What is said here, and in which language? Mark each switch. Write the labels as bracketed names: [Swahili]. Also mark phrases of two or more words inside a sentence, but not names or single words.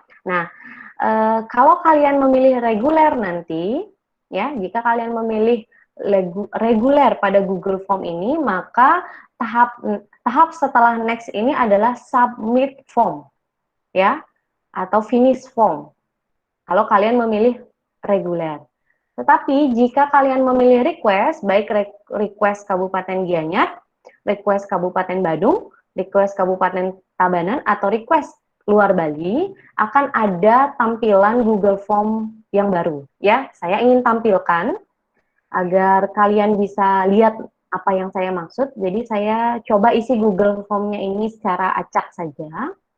[Indonesian] Nah, kalau kalian memilih reguler nanti, ya, jika kalian memilih reguler pada Google Form ini, maka tahap setelah next ini adalah [English] submit form, [Indonesian] ya, atau [English] finish form. [Indonesian] Kalau kalian memilih reguler. Tetapi jika kalian memilih request, baik request Kabupaten Gianyar, request Kabupaten Badung, request Kabupaten Tabanan, atau request luar Bali, akan ada tampilan Google Form yang baru. Ya, saya ingin tampilkan agar kalian bisa lihat apa yang saya maksud. Jadi saya coba isi Google Form-nya ini secara acak saja.